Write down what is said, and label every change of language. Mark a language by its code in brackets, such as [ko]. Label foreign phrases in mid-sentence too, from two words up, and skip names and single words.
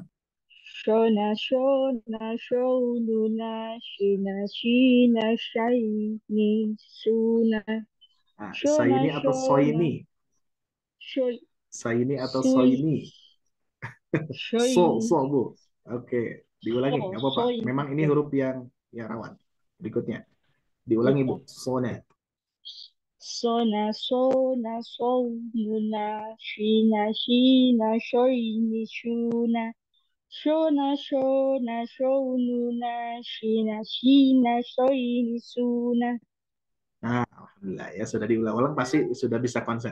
[id] shona shona shonuna shina shina shini shuna. Nah, Shona saini atau shona soini? shona Saini atau Soy, soini? soy, Bu. Oke, diulangi, nggak apa-apa. soy, Memang ini huruf yang rawan. Berikutnya, diulangi Bu. Sona. sona, sona, sonuna, shina, shina, shoini, shuna, shona, shona, shonuna, shina, shina, shoini, shuna. Nah, alhamdulillah ya, sudah diulang-ulang pasti sudah bisa konsen.